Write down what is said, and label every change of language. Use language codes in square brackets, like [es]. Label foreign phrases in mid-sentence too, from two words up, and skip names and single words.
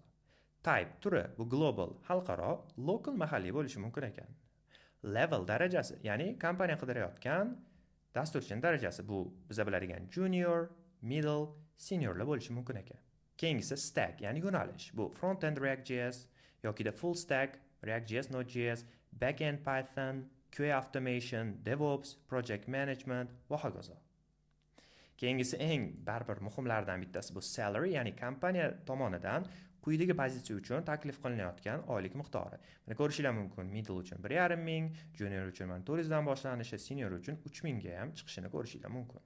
[uz] Type turi bu global, xalqaro, local, mahalliy bo'lishi mumkin ekan. Level darajasi, ya'ni kompaniya qidirayotgan dasturchining darajasi bu biz biladigan junior, middle, seniorlar bo'lishi mumkin ekan. Keyingisi stack, ya'ni yo'nalish. Bu front-end React.js yoki [en] full stack [uz] React.js, Node.js, back-end Python, [en] QA automation, [uz] DevOps, [en] project management [uz] va hokazo. Keyingisi eng baribir muhimlardan bittasi bu salary, ya'ni kompaniya tomonidan quyidagi pozitsiya uchun taklif qilinayotgan oylik miqdori. Mana ko'rishingiz mumkin, middle uchun 1,5 ming, junior uchun 400 dan boshlanishi, senior uchun 3000 ga ham chiqishini ko'rishingiz mumkin.